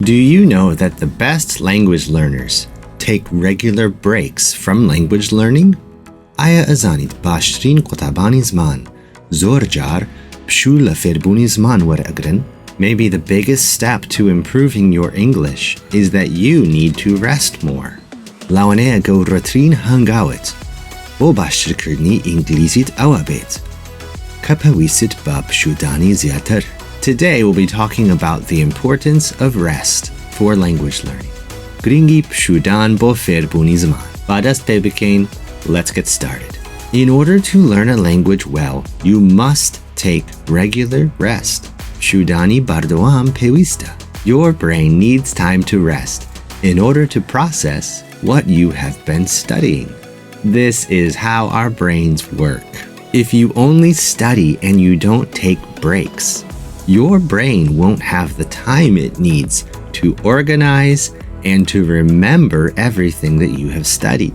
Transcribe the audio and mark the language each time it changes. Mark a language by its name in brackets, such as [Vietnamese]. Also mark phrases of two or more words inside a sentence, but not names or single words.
[English] Do you know that the best language learners take regular breaks from language learning? [Central Kurdish] آیا ئەزانیت باشترین قوتابانی زمان زۆر جار پشوو لە فێربوونی زمان وەرئەگرن؟ [English] Maybe the biggest step to improving your English is that you need to rest more. [Central Kurdish] لەوانەیە گەورەترین هەنگاوت بۆ باشترکردنی ئینگلیزیت ئەوە بێت کە پێویستت بە پشوودانی زیاتر. [English] Today we'll be talking about the importance of rest for language learning. [Central Kurdish] گرنگی پشوودان بۆ فێربوونی زمان. با دەست پێ بکەین. [English] Let's get started. In order to learn a language well, you must take regular rest. [Central Kurdish] پشوودانی بەردەوام پێویستە. [English] Your brain needs time to rest in order to process what you have been studying. This is how our brains work. If you only study and you don't take breaks, your brain won't have the time it needs to organize and to remember everything that you have studied.